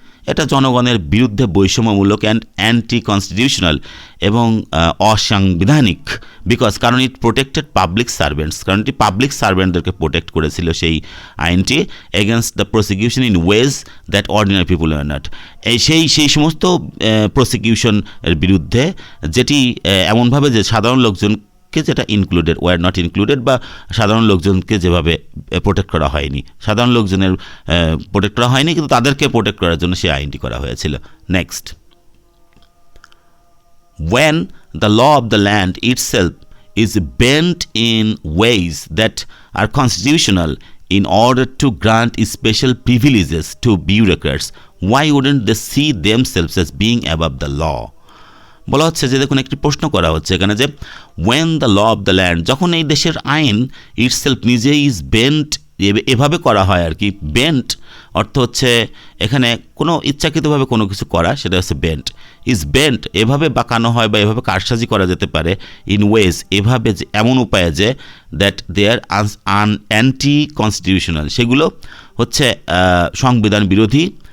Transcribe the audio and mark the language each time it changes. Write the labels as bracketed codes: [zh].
[bn] এটা জনগণের বিরুদ্ধে বৈষম্যমূলক অ্যান্ড অ্যান্টি কনস্টিটিউশনাল এবং অসাংবিধানিক, বিকজ কারণ [en] it protected public servants, [bn] কারণ এটি পাবলিক সার্ভেন্টদেরকে প্রোটেক্ট করেছিল সেই আইনটি, [en] against the prosecution in ways that ordinary people are not, [bn] সেই সমস্ত প্রসিকিউশনের বিরুদ্ধে যেটি এমনভাবে যে সাধারণ লোকজনকে যেটা [en] included were not included, [bn] বা সাধারণ লোকজনকে যেভাবে প্রোটেক্ট করা হয়নি, সাধারণ লোকজনের প্রোটেক্ট করা হয়নি কিন্তু তাদেরকে প্রোটেক্ট করার জন্য সেই আইনটি করা হয়েছিল। [en] Next, when the law of the land itself is bent in ways that are constitutional in order to grant special privileges to bureaucrats, why wouldn't they see themselves as being above the law? [bn] বলা হচ্ছে যে দেখুন একটি প্রশ্ন করা হচ্ছে এখানে যে [en] when the law of the land, [bn] যখন এই দেশের আইন ইটসেলফ নিজেই ইজ বেন্ট, এভাবে করা হয় আর কি, বেন্ট অর্থ হচ্ছে এখানে কোনো ইচ্ছাকৃতভাবে কোনো কিছু করা, সেটা হচ্ছে বেন্ট, ইজ বেন্ট এভাবে বাঁকানো হয় বা এভাবে কারসাজি করা যেতে পারে, ইন ওয়েজ এভাবে যে এমন উপায়ে যে [en] that they are anti constitutional, [bn] সেগুলো হচ্ছে সংবিধান বিরোধী,